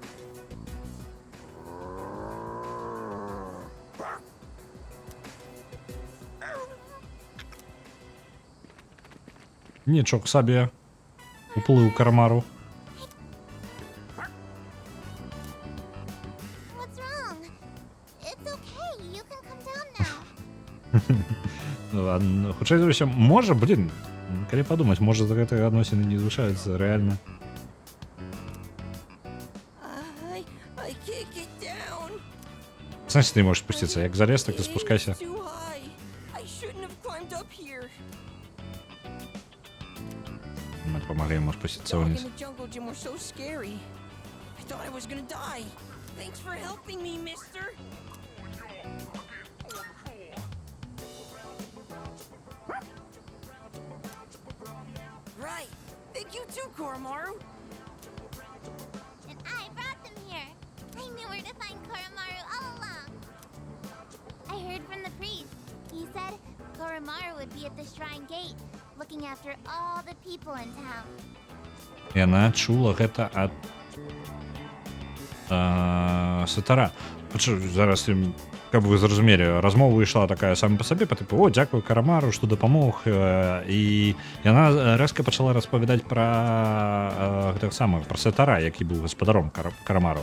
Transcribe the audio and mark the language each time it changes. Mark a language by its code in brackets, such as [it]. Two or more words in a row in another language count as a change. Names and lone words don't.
[be] Нічок сабе. Уплыў Карамару. [en] What's wrong? It's okay. You can come down now. [be] Хутчэй за ўсё, можа, блин, калі падумаць, можа за гэтыя адносіны не звышаюцца рэальна. [en] I can't get down. [ru] Значит, ты можешь спуститься. [be] Як залез, [ru] так и спускайся. [en] It's too high. I shouldn't have climbed up here. [ru] Мы помогли ему спуститься [en] Dog [ru] вниз. [en] in the jungle gym were so scary. I thought I was gonna die. Thanks for helping me, mister. Right. Thank you too, Koromaru. And I brought them here. I knew where to find Koromaru all along. I heard from the priest. He said Koromaru would be at the shrine gate, looking after all the people in town. [be] Яна чула гэта ад Сатара. Зараз, каб вы зразумелі, размова ішла такая сама па сабе, па тыпу, о, дзякую Карамару, што дапамог. І яна рэзка пачала распавядаць пра гэтага самага, пра Сатара, які быў гаспадаром Карамару.